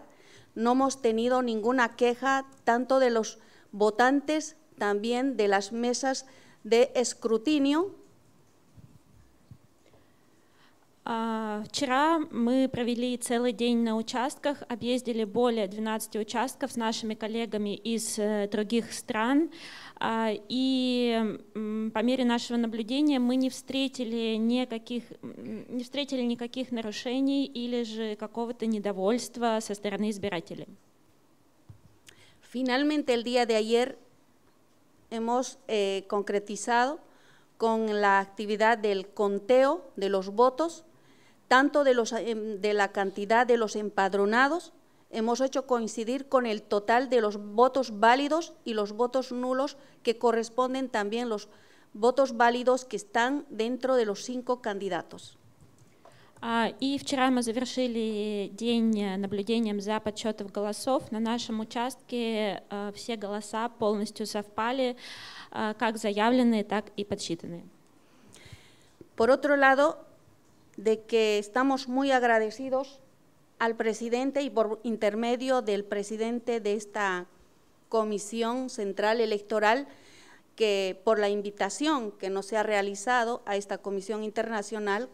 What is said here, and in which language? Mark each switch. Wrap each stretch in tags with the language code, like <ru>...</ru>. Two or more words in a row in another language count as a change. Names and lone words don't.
<es>No hemos tenido ninguna queja, tanto de los votantes, también de las mesas de escrutinio.</es> <ru>Вчера мы провели целый день на участках, объездили более 12 участков с нашими коллегами из других стран, и по мере нашего наблюдения мы не встретили никаких нарушений или же какого-то недовольства со стороны избирателей.</ru> <es>Finalmente, el día de ayer hemos concretizado con la actividad del conteo de los votos, tanto de la cantidad de los empadronados, hemos hecho coincidir con el total de los votos válidos y los votos nulos, que corresponden también los votos válidos que están dentro de los 5 candidatos.</es> <ru>И вчера мы завершили день наблюдением за подсчетом голосов. На нашем участке все голоса полностью совпали, как заявленные, так и подсчитанные.</ru> <es>Por otro lado, de que estamos muy agradecidos al presidente y por intermedio del presidente de esta Comisión Central Electoral, que por la invitación que nos ha realizado a esta Comisión</es>